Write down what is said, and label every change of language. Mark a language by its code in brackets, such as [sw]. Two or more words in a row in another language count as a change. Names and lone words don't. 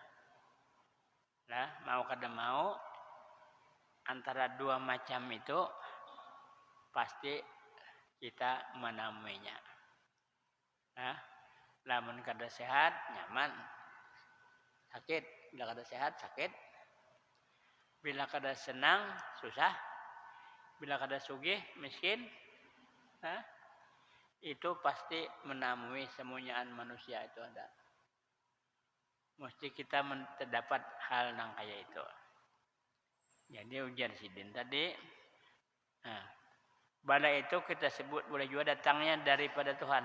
[bjn] Nah, mau kada mau antara dua macam itu pasti kita menemuinya. Nah, lamun kada sehat, nyaman. Sakit, bila kada sehat, sakit. Bila kada senang, susah. Bila kada sugih, miskin. Nah, [id] itu pasti menemui semuanya manusia itu ada. Mesti kita terdapat hal yang kayak itu. [bjn] Jadi ujar sidin tadi. [id] Nah, bala itu kita sebut boleh juga datangnya daripada Tuhan.